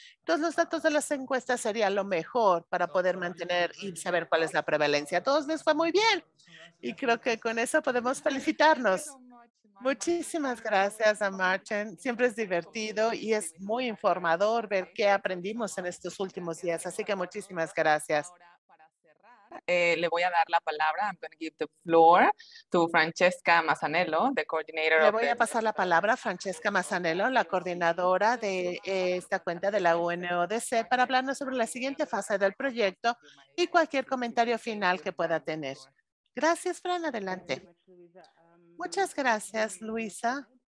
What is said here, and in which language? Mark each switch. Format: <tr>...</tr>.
<es>Entonces, los datos de las encuestas serían lo mejor para poder mantener y saber cuál es la prevalencia. A todos les fue muy bien. Y creo que con eso podemos felicitarnos. Muchísimas gracias a Marchen. Siempre es divertido y es muy informador ver qué aprendimos en estos últimos días. Así que muchísimas gracias. Ahora, para cerrar, le voy a dar la palabra.</es> <en>I'm going to give the floor to Francesca Mazzanello, the coordinator</en> <es>Le</es> <en>of</en> <es>voy</es> <en>the...</en> <es>a pasar la palabra a Francesca Mazzanello, la coordinadora de esta cuenta de la UNODC, para hablarnos sobre la siguiente fase del proyecto y cualquier comentario final que pueda tener. Gracias, Fran. Adelante. Muchas gracias, Luisa.</es>